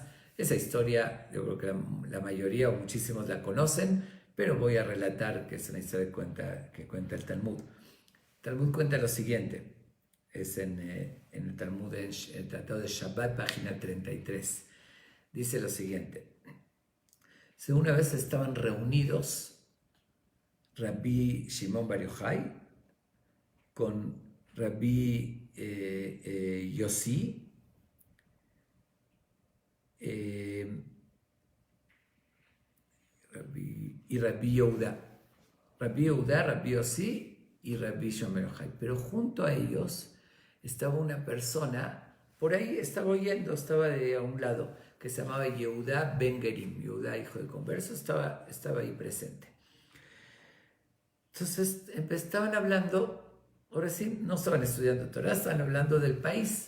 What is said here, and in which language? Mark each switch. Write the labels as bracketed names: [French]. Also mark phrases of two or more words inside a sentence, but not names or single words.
[Spanish] Esa historia yo creo que la mayoría o muchísimos la conocen, pero voy a relatar que es una historia que cuenta el Talmud. El Talmud cuenta lo siguiente. es en el Talmud, en el Tratado de Shabbat, página 33. Dice lo siguiente: una vez estaban reunidos Rabbi Shimon Bar Yochai con Rabbi Yossi y Rabbi Yehuda. Rabbi Yehuda, Rabbi Yossi y Rabbi Shimon Bar Yochai. Pero junto a ellos estaba una persona, por ahí estaba oyendo, estaba a un lado, que se llamaba Yehuda Ben Gerim. Yehuda, hijo de converso, estaba ahí presente. Entonces estaban hablando, ahora sí, no estaban estudiando Torah, estaban hablando del país.